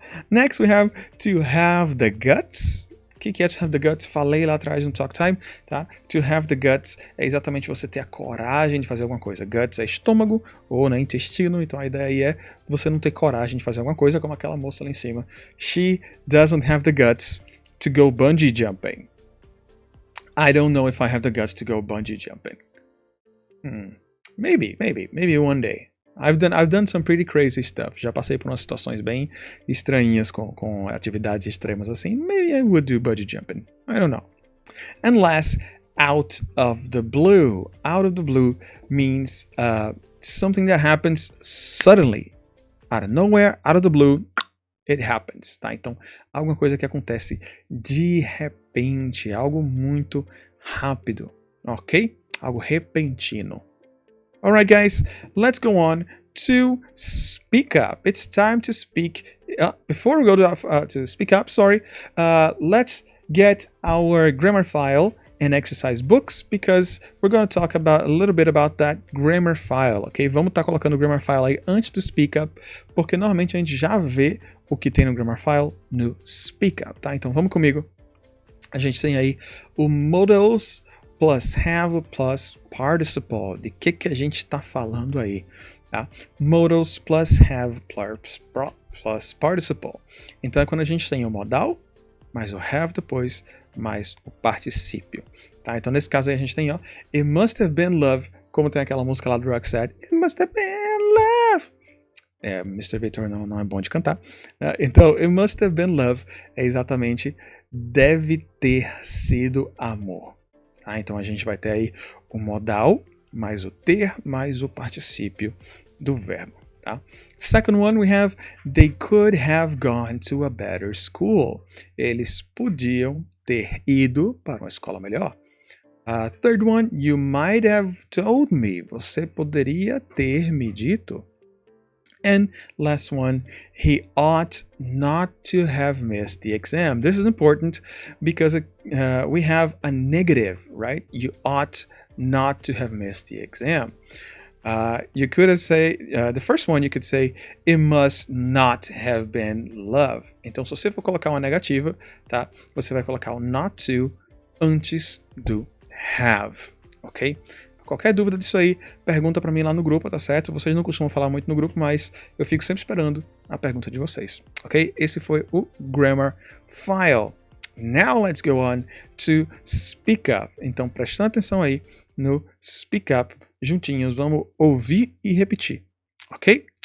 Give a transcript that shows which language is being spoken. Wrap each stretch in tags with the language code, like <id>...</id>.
<en>Next we have to have the guts.</en> <pt>O que é</pt> <en>to have the guts?</en> <pt>Falei lá atrás no Talk Time, tá?</pt> <en>To have the guts</en> <pt>é exatamente você ter a coragem de fazer alguma coisa. Guts é estômago ou intestino, então a ideia aí é você não ter coragem de fazer alguma coisa, como aquela moça lá em cima.</pt> <en>She doesn't have the guts to go bungee jumping. I don't know if I have the guts to go bungee jumping. Maybe one day. I've done some pretty crazy stuff.</en> <pt>Já passei por umas situações bem estranhas com atividades extremas assim.</pt> <en>Maybe I would do bungee jumping. I don't know. And last, out of the blue. Out of the blue means something that happens suddenly. Out of nowhere, out of the blue, it happens, tá?</en> <pt>Então, alguma coisa que acontece de repente, algo muito rápido, ok? Algo repentino.</pt> <en>Alright, guys, let's go on to speak up. It's time to speak. Before we go to speak up, let's get our grammar file and exercise books, because we're going to talk a little bit about that grammar file, ok?</en> <pt>Vamos estar colocando o grammar file aí antes do speak up, porque normalmente a gente já vê o que tem no grammar file no speak up, tá? Então vamos comigo. A gente tem aí o modals plus have plus participle. De que a gente está falando aí, tá? Modals plus have plus participle. Então é quando a gente tem o modal, mais o have depois, mais o particípio, tá? Então nesse caso aí a gente tem,</pt> <en>It must have been love,</en> <pt>como tem aquela música lá do Roxette.</pt> <en>It must have been love.</en> <pt>Mr. Vítor não é bom de cantar. Então,</pt> <en>it must have been love</en> <pt>é exatamente deve ter sido amor. Tá? Então, a gente vai ter aí o modal, mais o ter, mais o particípio do verbo. Tá?</pt> <en>Second one, we have they could have gone to a better school.</en> <pt>Eles podiam ter ido para uma escola melhor.</pt> <en>Third one, you might have told me.</en> <pt>Você poderia ter me dito.</pt> <en>And last one, he ought not to have missed the exam. This is important because we have a negative, right? You ought not to have missed the exam. You could say, the first one you could say, it must not have been love.</en> <pt>Então, se você for colocar uma negativa, tá? Você vai colocar o not to antes do have, ok? Qualquer dúvida disso aí, pergunta para mim lá no grupo, tá certo? Vocês não costumam falar muito no grupo, mas eu fico sempre esperando a pergunta de vocês, ok? Esse foi o Grammar File.</pt> <en>Now let's go on to Speak Up.</en> <pt>Então, prestando atenção aí no Speak Up, juntinhos, vamos ouvir e repetir, ok?</pt>